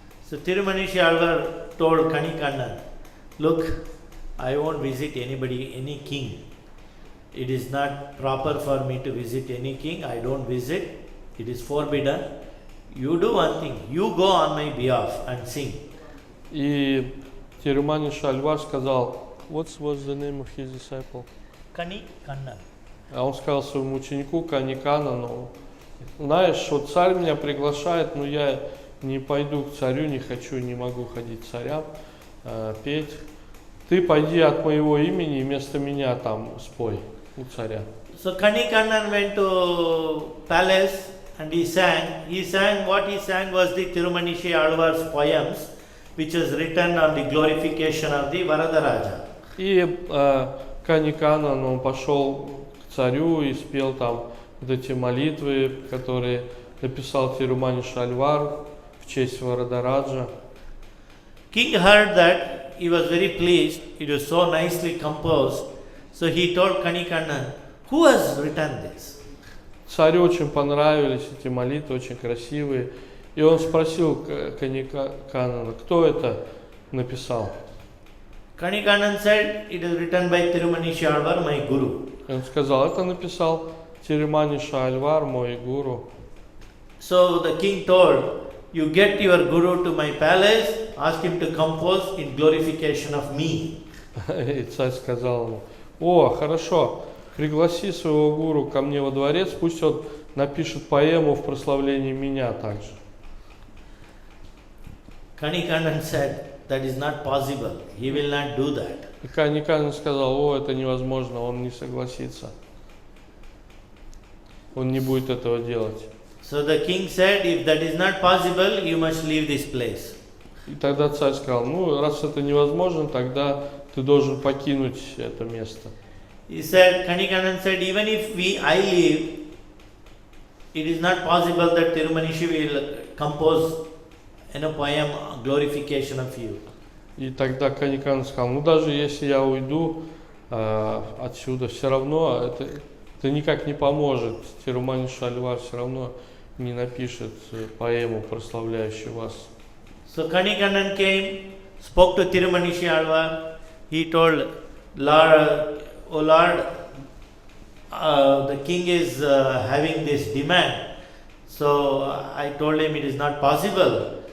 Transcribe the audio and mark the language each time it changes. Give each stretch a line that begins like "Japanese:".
English: So Tirumanishi Alvar told Kanikandan, look, I won't visit any king. It is not proper for me to visit any king. I don't visit. It is forbidden. You do one thing. You go on my behalf and sing.
Russian: И Тируманиши Альвар сказал,
English: what was the name of his disciple? Kanikandan.
Russian: А он сказал своему ученику Каниканану, знаешь, вот царь меня приглашает, но я не пойду к царю, не хочу, не могу ходить к царям, петь. Ты пойди от моего имени вместо меня там спой у царя.
English: So Kanikandan went to palace and he sang. What he sang was the Tirumanishi Alvar's poems, which was written on the glorification of the Varadaraja.
Russian: И Каниканан, он пошел к царю и спел там вот эти молитвы, которые написал Тируманиши Альвар в честь Варадараджа.
English: King heard that, he was very pleased, it was so nicely composed. So he told Kanikannan, who has written this?
Russian: Царю очень понравились эти молитвы, очень красивые. И он спросил Каниканана, кто это написал.
English: Kanikannan said, it is written by Tirumanishi Alvar, my guru.
Russian: И он сказал, это написал Тируманиша Альвар, мой гуру.
English: So the king told, you get your guru to my palace, ask him to compose in glorification of me.
Russian: И царь сказал ему, о, хорошо, пригласи своего гуру ко мне во дворец, пусть он напишет поэму в прославлении меня также.
English: Kanikannan said, that is not possible, he will not do that.
Russian: И Каниканан сказал, о, это невозможно, он не согласится. Он не будет этого делать.
English: So the king said, if that is not possible, you must leave this place.
Russian: И тогда царь сказал, ну, раз это невозможно, тогда ты должен покинуть это место.
English: He said, Kanikannan said, even if I leave, it is not possible that Tirumanishi will compose poem glorification of you.
Russian: И тогда Каниканан сказал, ну, даже если я уйду отсюда, все равно это никак не поможет. Тируманиша Альвар все равно не напишет поэму, прославляющую вас.
English: So Kanikannan came, spoke to Tirumanishi Alvar. He told, Lord, oh Lord, the king is having this demand. So I told him it is not possible.